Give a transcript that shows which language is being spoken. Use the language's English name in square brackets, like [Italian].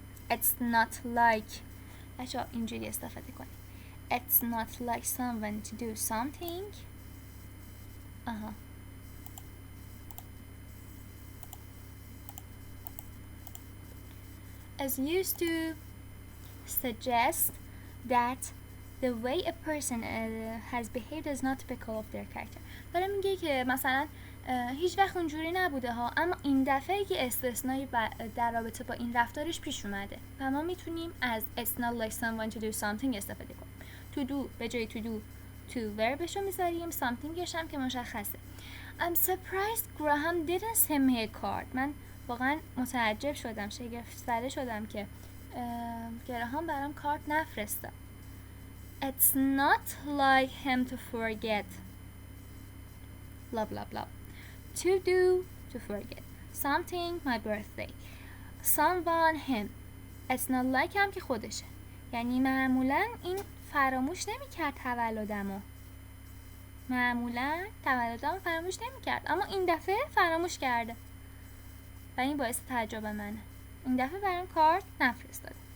[English] It's not like [Persian] بچه‌ها اینجوری استفاده کنید. [English] It's not like someone to do something. Is used to suggest that the way a person has behaved is not typical of their character. [Persian] داره میگه که مثلا هیچ وقت اونجوری نبوده ها، اما این دفعه که استثنایی در رابطه با این رفتارش پیش اومده و ما میتونیم از [English] it's not like someone to do something [Persian] استفاده کنیم. to do به جای to do to verbش رو میذاریم، somethingش هم که مشخصه. [English] I'm surprised Graham didn't send me a card. [Persian] من واقعا متعجب شدم، شگفت زده شدم که گراهام برام کارت نفرستاد. [English] It's not like him to forget blah blah blah. To do, to forget. Something, my birthday. Someone, him. It's not like [Persian] هم که خودشه. یعنی معمولا این فراموش نمی‌کرد تولدمو. معمولا تولدمو فراموش نمی‌کرد، اما این دفعه فراموش کرده. و این باعث تعجب منه. این دفعه برام کارت نفرستاده.